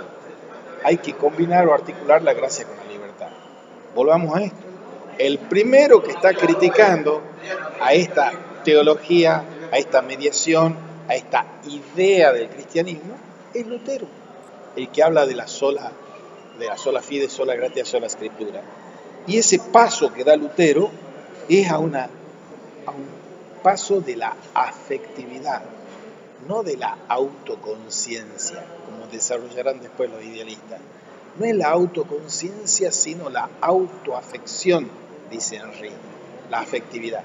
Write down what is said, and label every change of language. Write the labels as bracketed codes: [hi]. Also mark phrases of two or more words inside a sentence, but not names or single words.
[es] Hay que combinar o articular la gracia con la libertad. Volvamos a esto. El primero que está criticando a esta teología, a esta mediación, a esta idea del cristianismo es Lutero, el que habla de la [la] sola fide, sola gratia, sola scriptura. [es] Y ese paso que da Lutero es a un paso de la afectividad, no de la autoconciencia, como desarrollarán después los idealistas. No es la autoconciencia, sino la autoafección, dice Henry, la afectividad.